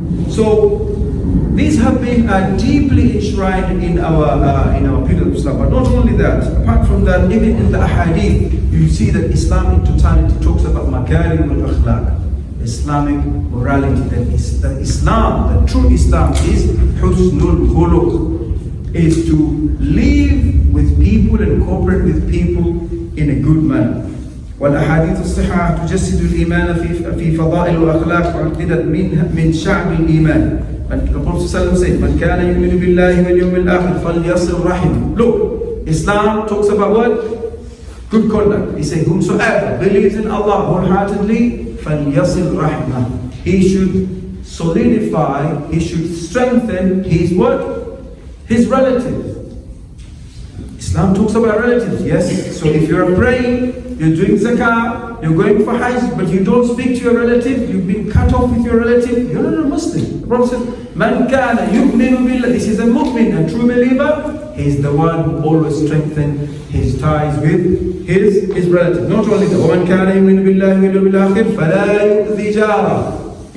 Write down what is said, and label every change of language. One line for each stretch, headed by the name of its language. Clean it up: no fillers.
English: So these have been deeply enshrined in our pillars of Islam. But not only that, apart from that, even in the ahadith, you see that Islam in totality talks about makarim al-akhlaq, Islamic morality. That Islam, the true Islam, is husnul khuluq, is to live with people and cooperate with people in a good manner.
Arabic: والأحاديث الصحيحة تجسد الإيمان في فضائل الأخلاق وعددت من شعب الإيمان.
English: The Prophet said,
Arabic: "Man kana yu'minu billahi wal yawmil akhir falyasil rahim."
English: Look, Islam talks about what? Good conduct. He said, "Whomsoever believes in Allah wholeheartedly,
Arabic: falyasil rahimah."
English: He should solidify, he should strengthen his what? His relatives. Islam talks about relatives, yes. So if you're praying, you're doing zakah, you're going for hajj, but you don't speak to your relative, you've been cut off with your relative, you're not a Muslim. The Prophet says,
Arabic: "Man kana yu'minu billah."
English: This is a mu'min, a true believer. He's the one who always strengthens his ties with his relative. Not only that,
Arabic: وَمَنْ كَانَ يُؤْمِنُ بِاللَّهِ وَالْيَوْمِ الْآخِرِ فَلَا يُؤْذِي جَارَهُ.